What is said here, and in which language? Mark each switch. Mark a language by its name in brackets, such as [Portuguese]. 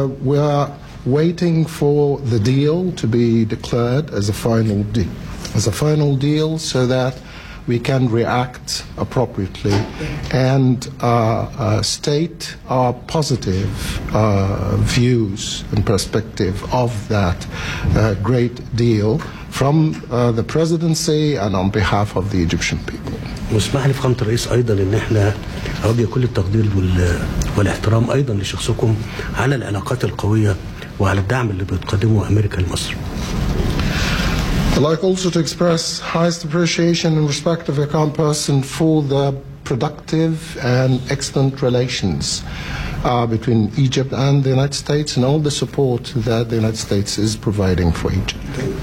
[English] We're waiting for the deal to be declared as a final deal, so that we can react appropriately and state our positive views and perspective of that great deal from the presidency and on behalf of the Egyptian people. [Arabic] واسمح لي فخامة الرئيس أيضا إن إحنا أرجي كل التقدير والاحترام أيضا لشخصكم على العلاقات القوية وعلى الدعم اللي بتقدمه أمريكا لمصر. [English] I'd like also to express highest appreciation and respect of your kind person for the productive and excellent relations between Egypt and the United States and all the support that the United States is providing for Egypt.